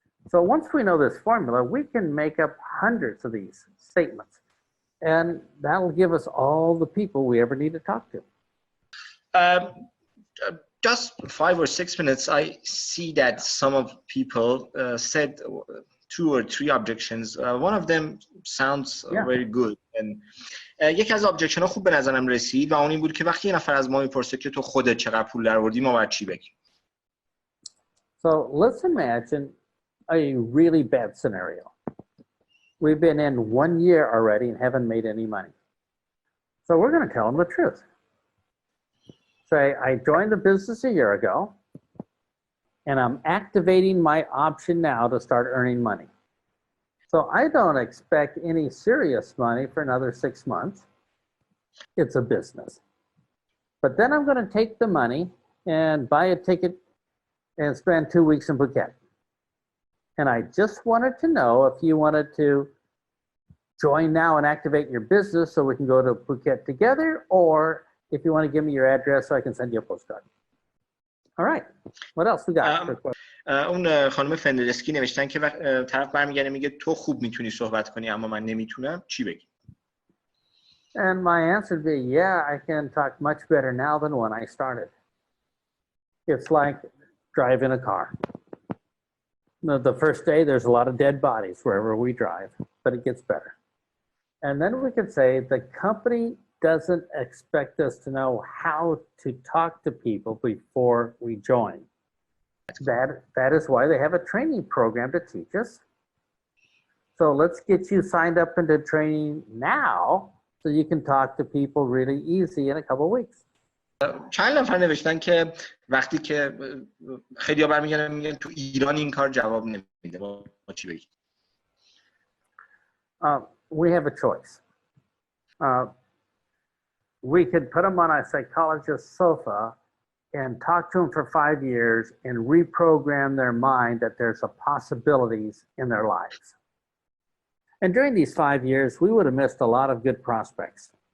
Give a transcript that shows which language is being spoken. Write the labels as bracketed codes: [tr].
[en] So once we know this formula, we can make up hundreds of these statements, and that'll give us all the people we ever need to talk to. Just 5 or 6 minutes, I see that some of people said 2 or 3 objections. One of them sounds very good. And [fa] یکی از آبجکشن ها خوب به نظرم رسید و اون این بود که وقتی یه نفر از ما میپرسه که تو خودت چقدر پول درآوردی ما باید چی بگیم. [en] So let's imagine a really bad scenario. We've been in 1 year already and haven't made any money. So we're going to tell them the truth. Say, I joined the business a year ago and I'm activating my option now to start earning money. So I don't expect any serious money for another 6 months. It's a business. But then I'm going to take the money and buy a ticket and spend 2 weeks in Phuket. And I just wanted to know if you wanted to join now and activate your business so we can go to Phuket together, or if you want to give me your address so I can send you a postcard. All right. What else we got? [fa] اون خانم فندرسکی نوشتن که طرف برمیگرده میگه تو خوب میتونی صحبت کنی اما من نمیتونم، چی بگی؟ [en] And my answer would be, yeah, I can talk much better now than when I started. It's like driving a car. The first day, there's a lot of dead bodies wherever we drive, but it gets better. And then we could say the company doesn't expect us to know how to talk to people before we join. That is why they have a training program to teach us. So let's get you signed up into training now so you can talk to people really easy in a couple of weeks. [fa] چند نفر نوشتن که وقتی که خیلی ها برمیگردن میگن تو ایران این کار جواب نمیده، ما چی بگیم؟ [en] We have a choice. We could put them on a psychologist's sofa and talk to them for 5 years and reprogram their mind that there's a possibilities in their lives. And during these 5 years, we would have missed a lot of good prospects.